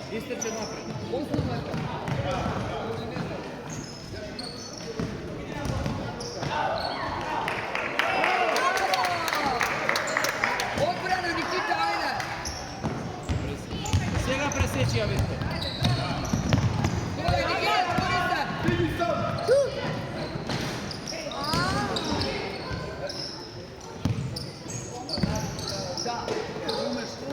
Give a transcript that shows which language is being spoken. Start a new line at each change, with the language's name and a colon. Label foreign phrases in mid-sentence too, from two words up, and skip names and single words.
Serbian: istrče napred. Osnovno je to. Odbrana Nikita, ajde!
Macedonian: Сега пресечи, я Виктор.
Serbian: Dole, Nikita, Borisa! Šut! Da, razumeš?